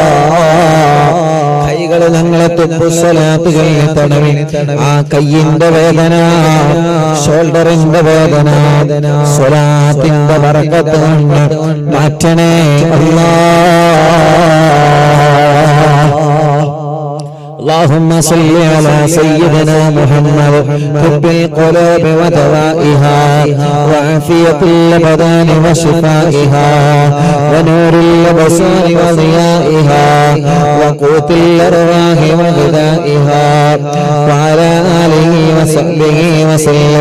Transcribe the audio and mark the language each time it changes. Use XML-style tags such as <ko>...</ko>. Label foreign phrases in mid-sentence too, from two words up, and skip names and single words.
<ml>കൈകൾ ഞങ്ങളെ തിബ്ബുസ്വലാത്തുകളിൽ തടവി ആ കയ്യിന്റെ വേദന, ഷോൾഡറിന്റെ വേദന സ്വലാത്തിന്റെ ബറക്കത്ത് കൊണ്ട് മാറ്റണേ അല്ലാഹ്.</ml> <ar>اللهم صل على سيدنا محمد طب القلوب ودوائها وعافية الأبدان وشفائها ونور الأبصار وضيائها وقوت الأرواح وغذائها وعلى آله وصحبه وسلم.</ar>